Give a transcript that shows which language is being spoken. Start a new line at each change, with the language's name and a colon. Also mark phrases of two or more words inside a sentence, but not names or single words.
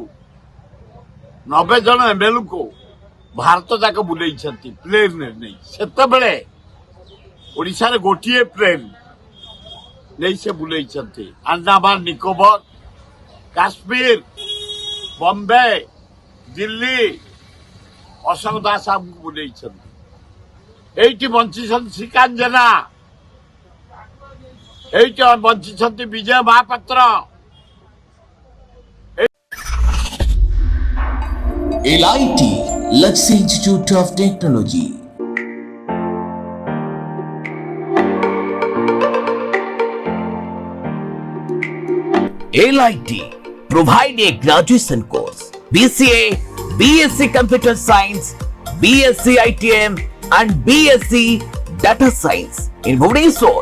Odia: 90 ଜଣ ଏମଏଲଏକୁ ଭାରତ ଯାକ ବୁଲେଇଛନ୍ତି ପ୍ଲେନରେ ନେଇ ସେତେବେଳେ ଓଡ଼ିଶାରେ ଗୋଟିଏ ପ୍ଲେନ ନେଇ ସେ ବୁଲେଇଛନ୍ତି ଆଣ୍ଡାମାନ ନିକୋବର କାଶ୍ମୀର ବମ୍ବେ ଦିଲ୍ଲୀ ଅଶୋକ ଦାସ ଆମକୁ ବୁଲେଇଛନ୍ତି ଏଇଠି ବଞ୍ଚିଛନ୍ତି ଶ୍ରୀକାନ୍ତ ଜେନା ଏଇଠି ବଞ୍ଚିଛନ୍ତି ବିଜୟ ମହାପାତ୍ର
English: LIT Luxury Institute of Technology. LIT provide a graduation course BCA, BSc Computer Science, BSc ITM and BSc Data Science in Bhubaneswar.